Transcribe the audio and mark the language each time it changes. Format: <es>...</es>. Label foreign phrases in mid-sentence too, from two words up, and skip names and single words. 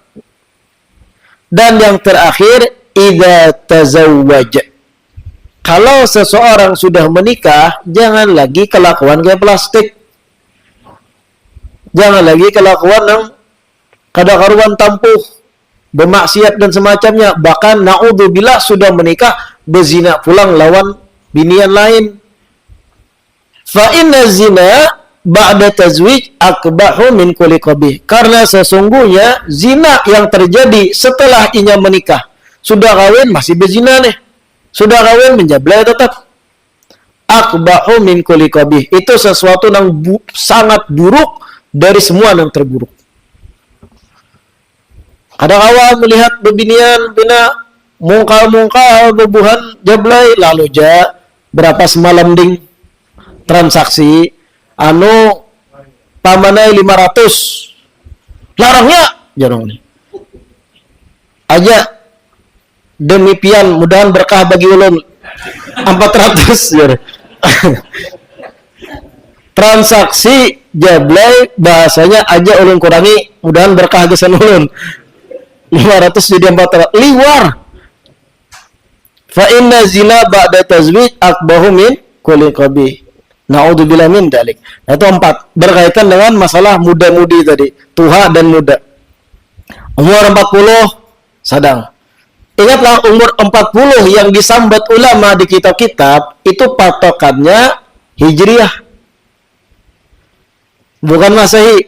<id>Dan yang terakhir,</id> <ar>إذا تزوج,</ar> <id>kalau seseorang sudah menikah, jangan lagi kelakuan kayak plastik.</id> <bjn>Jangan lagi kelakuan yang kada karuan tampuh, bermaksiat dan semacamnya. Bahkan naudzubillah sudah menikah, berzina pulang lawan binian lain.</bjn> <ar>فإن الزنا بعد التزويج أقبح من كل قبيح.</ar> <id>Karena sesungguhnya zina yang terjadi setelah inya menikah, sudah kawin masih berzina nih. Sudah kawin menjablay tetap.</id> <ar>أقبح من كل قبيح.</ar> <id>Itu sesuatu yang sangat buruk dari semua yang terburuk.</id> <bjn>Ada awal melihat bebinian bina mungkal-mungkal bebuhan jablay, lalu berapa semalam ding transaksi pamanai 500 larangnya jarang nih aja demi pian mudahan berkah bagi ulun 400 ya. Transaksi jablay bahasanya aja ulun kurangi mudahan berkah gesan ulun 500 jadi 400 liwar.</bjn> <ar>فإن الزنا بعد التزويج أقبح من كل قبيح. نعوذ بالله من ذلك.</ar> <id>Nah, itu 4 berkaitan dengan masalah muda-mudi tadi, tuha dan muda.</id> <bjn>Umur 40 sadang.</bjn> <id>Ingatlah umur 40 yang disambat ulama di kitab-kitab itu patokannya hijriah. Bukan Masehi.</id>